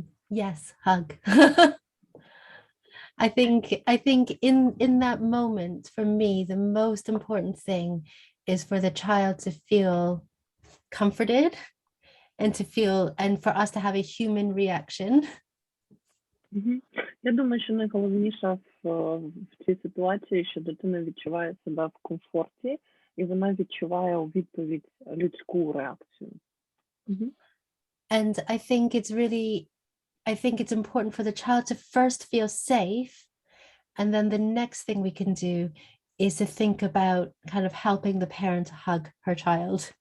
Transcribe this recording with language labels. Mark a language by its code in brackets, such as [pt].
[en] Yes, hug. I think in that moment, for me, the most important thing is for the child to feel comforted and for us to have a human reaction. [uk] Я думаю, що найголовніше в цій ситуації, що дитина відчуває себе в комфорті, і вона відчуває у відповідь людську реакцію. [en] And I think it's important for the child to first feel safe, and then the next thing we can do is to think about kind of helping the parent hug her child.